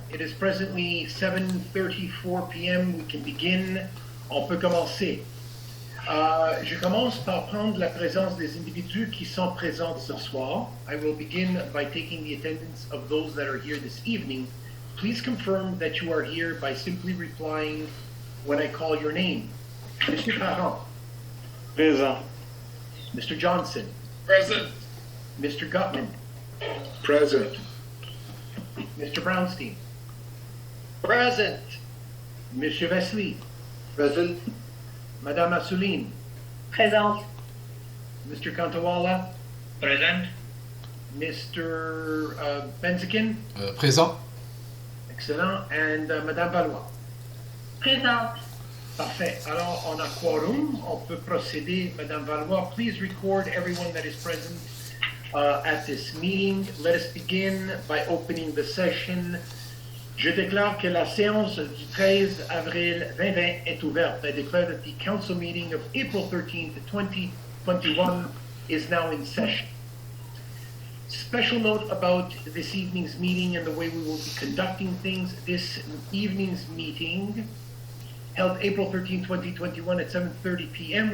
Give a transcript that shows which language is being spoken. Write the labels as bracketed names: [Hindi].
[English] It is presently 7:34 p.m. We can begin. [French] On peut commencer. Je commence par prendre la présence des individus qui sont présents ce soir. [English] I will begin by taking the attendance of those that are here this evening. Please confirm that you are here by simply replying when I call your name. Mr. Parent. [French] Présent. [English] Mr. Johnson. Present. Mr. Gutman. Present. Mr. Brownstein. Present. [French] Monsieur Vesely. [English] Present. [French] Madame Assouline. Présente. [English] Mr. Kantawala. Present. Mr. Benzikin. [French] Présent. [English] Excellent. And Madame Valois. [French] Présente. Parfait. Alors, on a quorum. On peut procéder. [English] Madame Valois, please record everyone that is present at this meeting. Let us begin by opening the session. [French] Je déclare que la séance du 13 avril 2020 est ouverte. [English] I declare that the council meeting of April 13th, 2021 is now in session. Special note about this evening's meeting and the way we will be conducting things. This evening's meeting, held April 13, 2021 at 7:30 p.m.